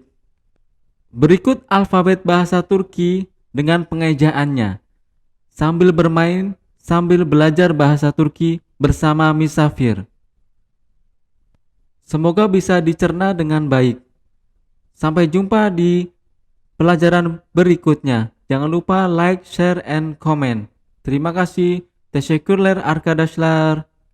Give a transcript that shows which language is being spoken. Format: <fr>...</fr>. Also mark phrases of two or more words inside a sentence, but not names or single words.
<id>Berikut alfabet bahasa Turki dengan pengejaannya. Sambil bermain, sambil belajar bahasa Turki bersama Misafir. Semoga bisa dicerna dengan baik. Sampai jumpa di pelajaran berikutnya. Jangan lupa</id> <en>like, share, and comment.</en> <id>Terima kasih.</id> <tr>Teşekkürler arkadaşlar.</tr>